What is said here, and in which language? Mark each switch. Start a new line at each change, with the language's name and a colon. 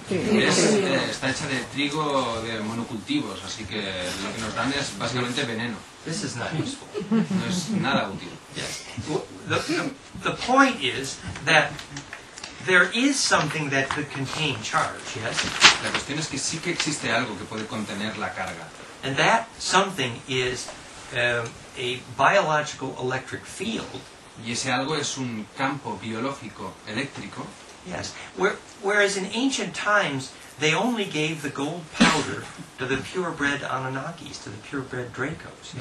Spanish: Está hecha de trigo de monocultivos, así que lo que nos dan es básicamente veneno.
English: This is not useful.
Spanish: No es nada útil.
English: Yes. The point is that there is something that could contain charge, yes?
Spanish: La cuestión es que sí que existe algo que puede contener la carga.
English: And that something is a biological electric field.
Spanish: Y ese algo es un campo biológico eléctrico.
English: Yes. Whereas in ancient times, they only gave the gold powder to the purebred Anunnakis, to the purebred Dracos.